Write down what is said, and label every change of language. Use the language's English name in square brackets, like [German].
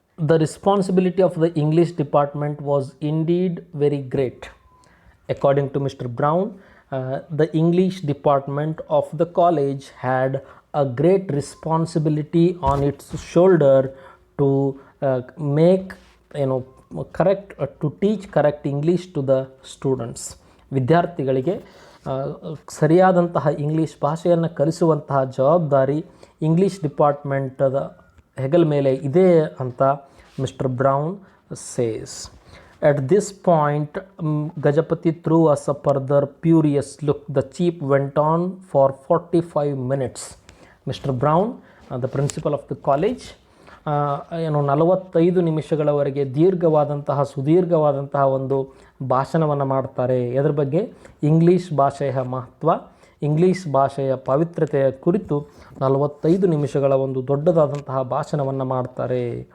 [English] The responsibility of the English department was indeed very great. According to Mr. Brown, the English department of the college had a great responsibility on its shoulder to make, correct, to teach correct English to the students. [Kannada] ವಿದ್ಯಾರ್ಥಿಗಳಿಗೆ ಸರಿಯಾದಂತಹ English ಭಾಷೆಯನ್ನು ಕಲಿಸುವಂತಹ ಜವಾಬ್ದಾರಿ English ಡಿಪಾರ್ಟ್ಮೆಂಟದ ಹೆಗಲ ಮೇಲೆ ಇದೆ ಅಂತ mister brown says. [English] At this point, Gajapati threw us a further furious look. The chief went on for 45 minutes. Mr. [Kannada] Brown, [English] the principal of the college, [Kannada] 45 ನಿಮಿಷಗಳವರೆಗೆ ದೀರ್ಘವಾದಂತಹ, ಸುದೀರ್ಘವಾದಂತಹ ಒಂದು ಭಾಷಣವನ್ನು ಮಾಡ್ತಾರೆ. ಎದ್ರ ಬಗ್ಗೆ? ಇಂಗ್ಲೀಷ್ ಭಾಷೆಯ ಮಹತ್ವ, ಇಂಗ್ಲೀಷ್ ಭಾಷೆಯ ಪವಿತ್ರತೆಯ ಕುರಿತು 45 ನಿಮಿಷಗಳ ಒಂದು ದೊಡ್ಡದಾದಂತಹ ಭಾಷಣವನ್ನು ಮಾಡ್ತಾರೆ.